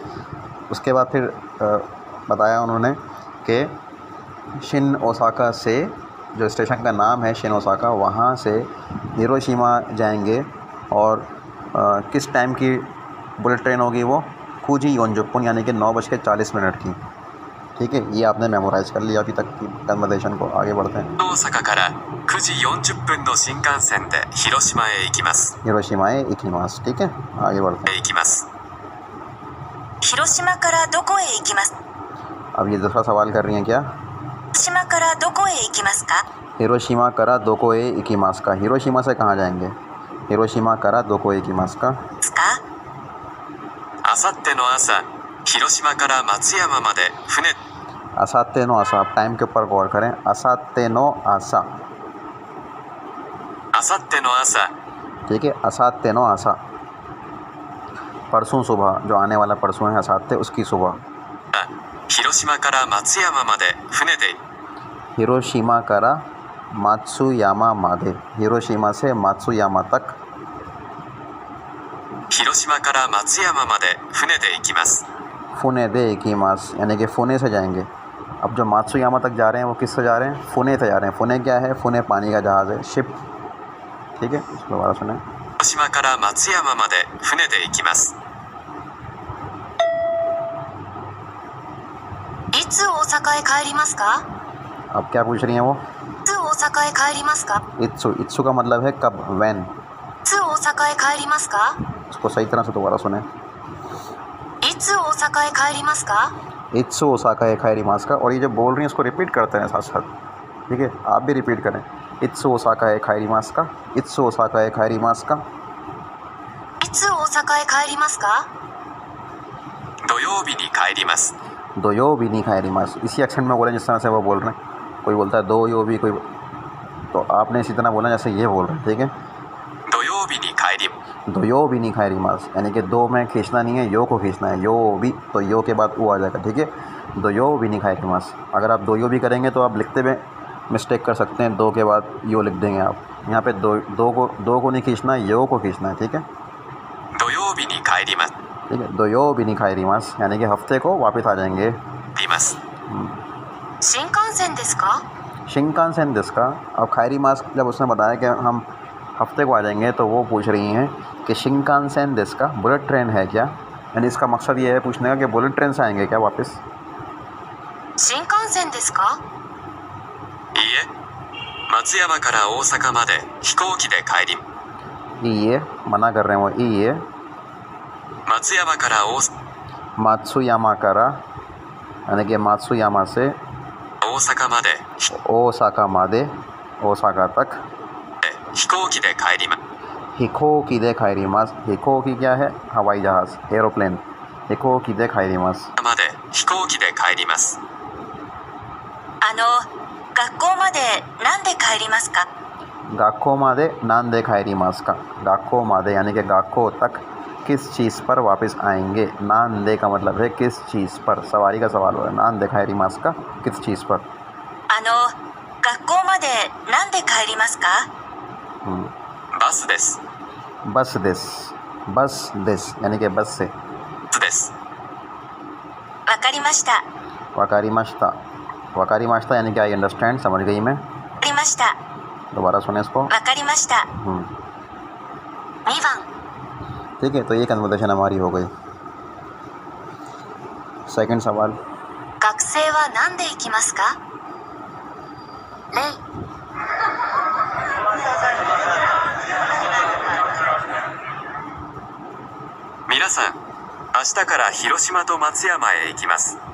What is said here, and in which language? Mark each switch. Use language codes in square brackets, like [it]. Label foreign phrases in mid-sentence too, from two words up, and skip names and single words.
[hi] उसके बाद फिर बताया उन्होंने कि शिन ओसाका से, जो स्टेशन का नाम है शिन ओसाका, वहाँ से हिरोशिमा जाएंगे और किस टाइम की बुलेट ट्रेन होगी? वो [ja] 九時四十分 [hi] यानी कि 9:40 की, ठीक है। ये आपने मेमोराइज़ कर लिया अभी तक की कन्वर्सेशन को। आगे बढ़ते हैं। [ja] 大阪から9時40分の新幹線で広島へ行きます。広島へ行きます, [hi] ठीक है। आगे बढ़ते हैं। [ja] 行きます。広島からどこへ行きます？ [hi] अब ये दूसरा सवाल कर रही हैं क्या? [ja] 広島からどこへ行きますか？広島からどこへ行きますか. [hi] हिरोशिमा से कहाँ जाएंगे? [ja] 広島からどこへ行きますか. ですか？あさっての朝、広島から松山まで船。あさっての朝, [hi] आप टाइम के ऊपर गौर करें। [ja] あさっての朝, あさっての朝、 [hi] ठीक है। [ja] あさっての朝, [hi] परसों सुबह, जो आने वाला परसों है असाते, उसकी सुबह। [ja] 広島から松山まで船で。広島から松山まで. [hi] हिरोशिमा से मात्सुयामा तक। [ja] 広島から松山まで船で行きます。船で行きます [hi] यानी कि फुने से जाएंगे। अब जो मात्सुयामा तक जा रहे हैं वो किससे जा रहे हैं? फुने से जा रहे हैं। फुने क्या है? फुने पानी का जहाज़ है, शिप, ठीक है, इसको दोबारा सुने। [ja] 広島から松山まで船で行きます。いつ大阪へ帰りますか？ [hi] अब क्या पूछ रही हैं वो? [ja] いつ大阪へ帰りますか？ [hi] इत्सु, इत्सु का मतलब है कब, वैन। [ja] いつ大阪へ帰りますか？ [hi] इसको सही तरह से दोबारा सुने। [ja] いつ大阪へ帰りますか？いつ大阪へ帰りますか, [hi] और ये जो बोल रही हैं इसको रिपीट करते हैं साथ साथ, ठीक है, आप भी रिपीट करें। [ja] いつ大阪へ帰りますか, いつ大阪へ帰りますか. いつ大阪へ帰りますか？土曜日に帰ります。土曜日に帰ります, [hi] इसी एक्सेंट में बोलें जिस तरह से वो बोल रहे हैं। कोई बोलता है [ja] 土曜日, [hi] कोई, तो आपने इसी तरह बोला जैसे ये बोल रहे हैं, ठीक है। [ja] 土曜日に帰り、土曜日に帰ります, [hi] यानी कि दो में खींचना नहीं है, यो को खींचना है, [ja] ようび, [hi] तो यो के बाद वो आ जाएगा, ठीक है। [ja] 土曜日に帰ります. [hi] अगर आप [ja] 土曜日 [hi] करेंगे तो आप लिखते हुए मिस्टेक कर सकते हैं, दो के बाद यो लिख देंगे आप। यहाँ पे दो को नहीं खींचना है, यो को खींचना है, ठीक है। [ja] 土曜日に帰ります。 [hi] ठीक है, [ja] 土曜日に帰ります, [hi] यानी कि हफ्ते को वापस आ जाएंगे। [ja] います。新幹線ですか？新幹線ですか, [hi] अब [ja] 帰ります [hi] जब उसने बताया कि हम हफ्ते को आ जाएंगे तो वो पूछ रही हैं कि [ja] 新幹線ですか [en] bullet train [hi] है क्या, यानी इसका मकसद ये है पूछने का कि [en] bullet train [hi] से आएंगे क्या वापस। [ja] 新幹線ですか？いいえ、松山から大阪まで飛行機で帰り、 [hi] ये मना कर रहे हैं वो, ये [ja] 松山から大松山から, [hi] यानी कि मात्सुयामा से [ja] 阪まで大阪まで, [hi] ओसाका तक [ja] 飛行機で帰ります。飛行機で帰ります. [hi] हिकोकी क्या है? हवाई जहाज़, एरोप्लेन। [ja] 飛行機で帰ります. まで飛行機で帰ります。学校までなんで帰りますか？学校までなんで帰りますか, 学校まで [hi] यानी कि गाको तक किस चीज़ पर वापस आएंगे। नांदे का मतलब है किस चीज़ पर, सवारी का सवाल हो रहा है। [ja] なんで帰りますか [hi] किस चीज़ पर। [ja] 学校までなんで帰りますか？バスです。バスです, バスです [hi] यानी कि बस से। [ja] バスです。わかりました。わかりました, わかりました [hi] यानी कि [en] I understand, [hi] समझ गई मैं। [ja] わかりました。 [hi] दोबारा सुने इसको। [ja] わかりました。 2番 [hi] ठीक है, तो ये कन्वर्सेशन हमारी हो गई। सेकंड सवाल, [ja] 学生は何で行きますか？例皆さん、明日から広島と松山へ行きます。